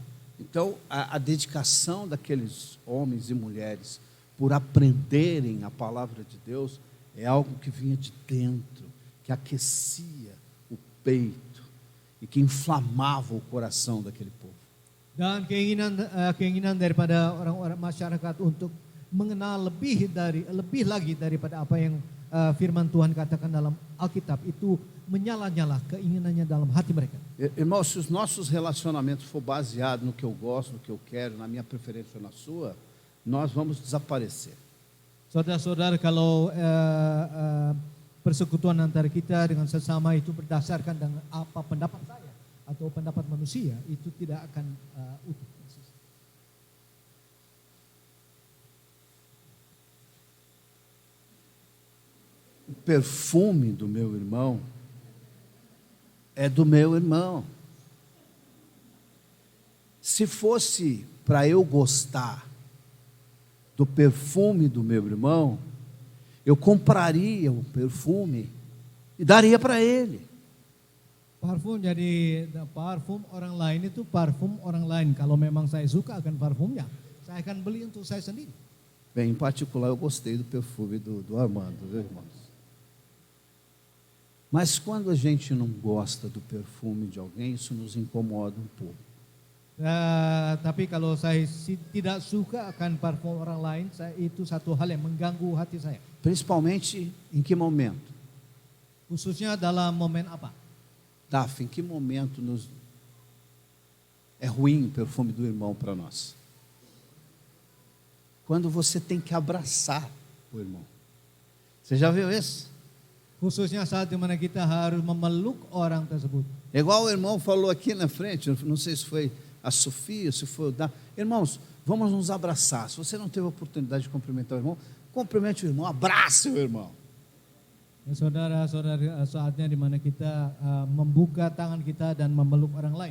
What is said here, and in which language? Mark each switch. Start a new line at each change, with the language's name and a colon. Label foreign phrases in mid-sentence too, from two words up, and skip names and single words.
Portuguese: Então, a dedicação daqueles homens e mulheres por aprenderem a palavra de Deus é algo que vinha de dentro, que aquecia o peito e que inflamava o coração daquele povo.
Indonesian: Dan keinginan daripada orang-orang masyarakat untuk mengenal lebih lagi daripada apa yang firman Tuhan katakan dalam Alkitab itu menyala-nyala keinginannya dalam hati mereka.
Portuguese: Irmãos, se os nossos relacionamentos for baseado no que eu gosto, no que eu quero, na minha preferência ou na sua, nós vamos desaparecer.
Indonesian: Saudara-saudara, kalau persekutuan antara kita dengan sesama itu berdasarkan dengan apa pendapat saya atau pendapat manusia, itu tidak akan utuh.
Portuguese: O perfume do meu irmão é do meu irmão. Se fosse para eu gostar do perfume do meu irmão, eu compraria o perfume e daria para ele.
Indonesian: Parfum orang lain itu parfum orang lain. Kalau memang saya suka akan parfumnya, saya akan beli untuk saya sendiri.
Portuguese: Bem, em particular eu gostei do perfume do Armando, viu, irmãos? Mas quando a gente não gosta do perfume de alguém, isso nos incomoda um pouco.
Indonesian: Tapi kalau saya tidak suka akan parfum orang lain, itu satu hal yang mengganggu hati saya.
Portuguese: Principalmente em que momento?
Indonesian: Khususnya dalam momen apa?
Portuguese: Daf, em que momento é ruim o perfume do irmão para nós? Quando você tem que abraçar o irmão. Você já viu isso?
Indonesian: Khususnya saat dimana kita harus memeluk orang tersebut.
Portuguese: É igual o irmão falou aqui na frente, não sei se foi a Sofia, se foi o Dan. Irmãos, vamos nos abraçar. Se você não teve a oportunidade de cumprimentar o irmão, cumprimente o irmão, abrace o irmão.
Indonesian: Saudara-saudari, saatnya dimana kita membuka tangan kita dan memeluk orang lain.